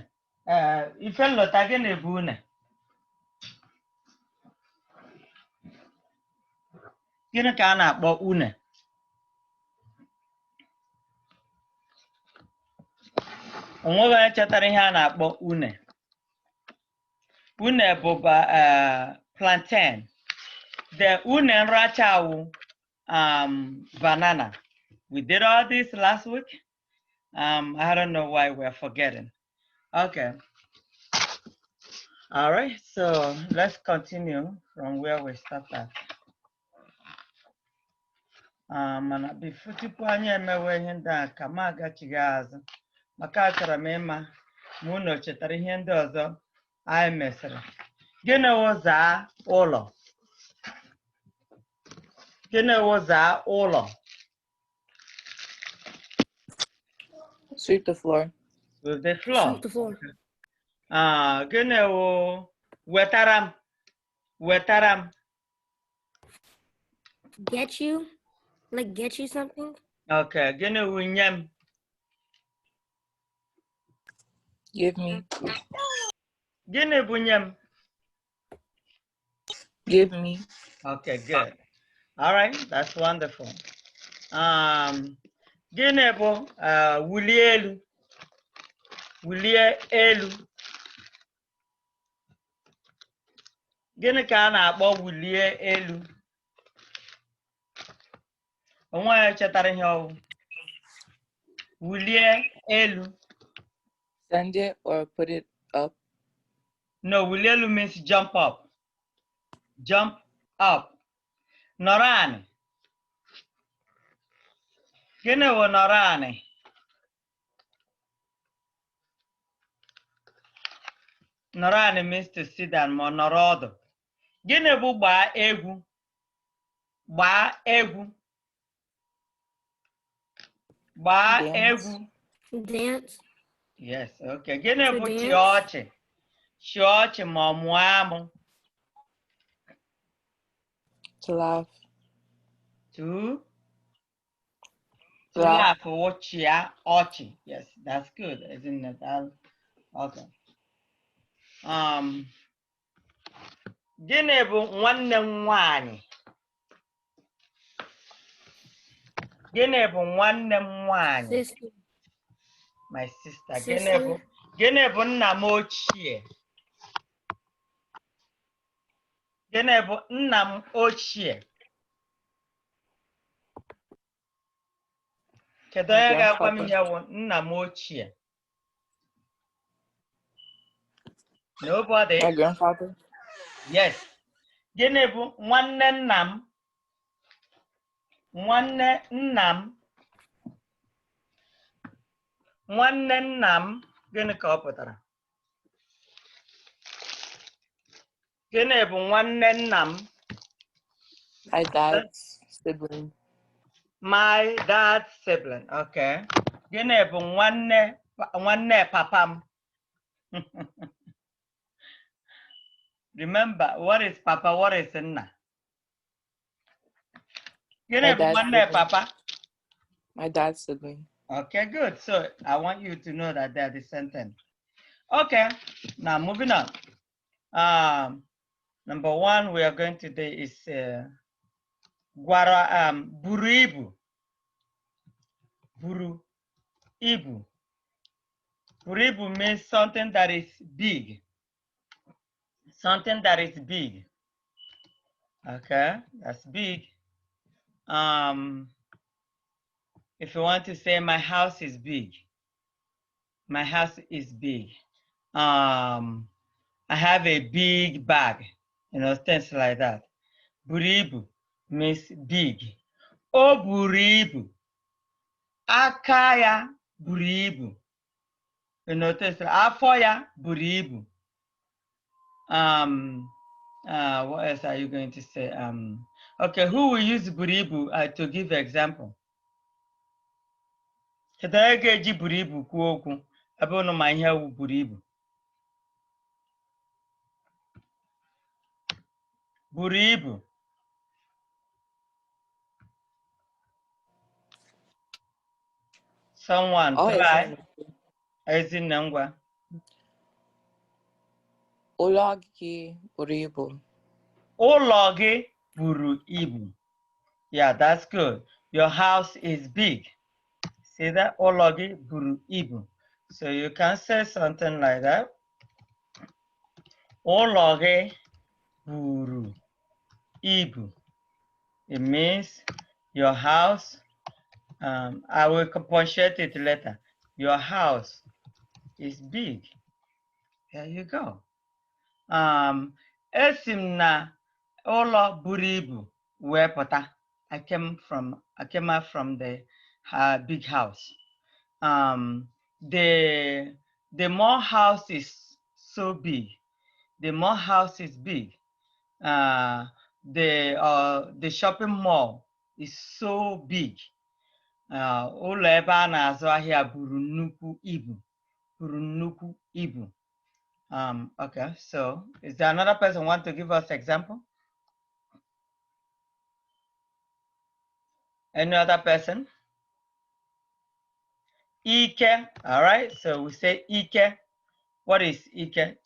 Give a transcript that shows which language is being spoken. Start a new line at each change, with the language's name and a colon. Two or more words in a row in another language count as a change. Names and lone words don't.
Igbo: Ifelota, gịnị bụ une? Gịnị ka a na-akpọ une? Onweghị onye chetara ihe a na-akpọ une. Une bụ plantain. The une nracha wụ banana.
English: We did all this last week. I don't know why we're forgetting. Okay. All right, so let's continue from where we started.
Igbo: Mana bifo tupu anyị emewe ihe ndị a ka m agachighị azụ maka achọrọ m ịma ma unu chetara ihe ndị ọzọ anyị mesịrị. Gịnị wụ zaa ụlọ? Gịnị wụ zaa ụlọ?
English: Sweep the floor. Sweep the floor. Sweep the floor.
Igbo: Gịnị wụ wetara m? Wetara m.
English: Get you? Like get you something?
Igbo: Okay, gịnị wụ nye m?
English: Give me.
Igbo: Gịnị bụ nye m?
English: Give me. Okay, good. All right, that's wonderful.
Igbo: Gịnị bụ wulie elu? Wulie elu. Gịnị ka a na-akpọ wulie elu? Onwe ya chetara ihe ọwụ. Wulie elu.
English: Send it or put it up. No,
Igbo: wulie elu
English: means jump up. Jump up.
Igbo: Nọrọ anị. Gịnị bụ nọrọ anị? Nọrọ anị
English: means to sit down
Igbo: ma nọrọ ọdụ. Gịnị bụ gbaa egwu? Gbaa egwu. Gbaa egwu.
English: Dance. Yes, okay. Gịnị To
Igbo: bụ
English: dance.
Igbo: chịa ọchị? Chịa ọchị ma ọ mụọ amụ.
English: To laugh. To Laugh. laugh or
Igbo: chịa ọchị.
English: Yes, that's good, isn't it?
Igbo: Okay. Gịnị bụ nwanne m nwanyị? Gịnị bụ nwanne m nwanyị?
English: Sister. My sister. Sister.
Igbo: Gịnị bụ nna m ochie? Gịnị bụ nna m ochie? Kedu onye ga-agwa m ihe bụ nna m ochie?
English: Nobody. My grandfather. Yes.
Igbo: Gịnị bụ nwanne nna m? Nwanne nna m. Nwanne nna m. Gịnị ka ọ pụtara? Gịnị bụ nwanne nna m?
English: My dad's sibling. My dad's sibling. Okay.
Igbo: Gịnị bụ nwanne papa m?
English: Remember, what is papa? What is nna?
Igbo: Gịnị bụ nwanne papa?
English: My dad's sibling. Okay, good. So I want you to know that they're the same thing. Okay, now moving on. Number one we are going to do is
Igbo: buru ibu. Buru ibu. Buru ibu
English: means something that is big. Something that is big. Okay, that's big. If you want to say my house is big, my house is big. I have a big bag, you know, things like that.
Igbo: Buru ibu
English: means big.
Igbo: O buru ibu. Aka ya buru ibu.
English: You know, things like
Igbo: afọ ya buru ibu.
English: What else are you going to say? Okay, who will use
Igbo: buru ibu
English: to give example?
Igbo: Kedu onye ga-eji buru ibu kwuo okwu ebe unu ma ihe wu buru ibu? Buru ibu.
English: Someone try.
Igbo: Ezinne ngwa. Ụlọ gị buru ibu. Ụlọ gị buru ibu.
English: Yeah, that's good. Your house is big. See that?
Igbo: Ụlọ gị buru ibu.
English: So you can say something like that.
Igbo: Ụlọ gị buru ibu.
English: It means your house. I will punctuate it later. Your house is big. There you go.
Igbo: Esi m na ụlọ buru ibu wee pụta.
English: I came out from the big house. The more house is so big, the more house is big. The shopping mall is so big.
Igbo: Ụlọ ebe a na-azụ ahịa buru nnukwu ibu. Buru nnukwu ibu.
English: Okay, so is there another person want to give us example? Any other person? Ike, all right, so we say Ike. What is Ike?